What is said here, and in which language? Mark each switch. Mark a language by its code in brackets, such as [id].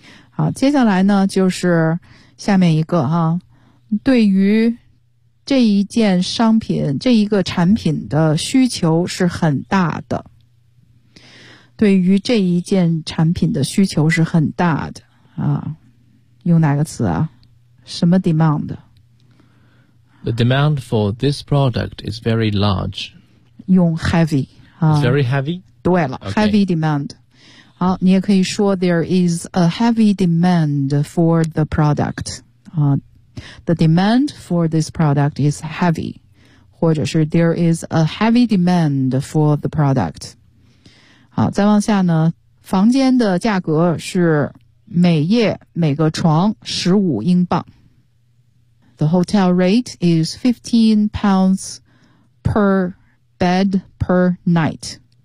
[zh] 好，接下来呢就是下面一个哈，对于这一件商品，这一个产品的需求是很大的。对于这一件产品的需求是很大的啊，用哪个词啊？什么 demand？ [en] The demand for this product is very large. [zh] 用 heavy 啊。 [en] It's very heavy. [zh] 对了、 [en] okay. ，heavy demand。 [zh] 好，你也可以说 [en] there is a heavy demand for the product. 啊 ，the demand for this product is heavy， [zh] 或者是 [en] there is a heavy demand for the product。 [zh] 好，再往下呢，房间的价格是每夜每个床15英镑。 [en] The hotel rate is £15 per bed per night.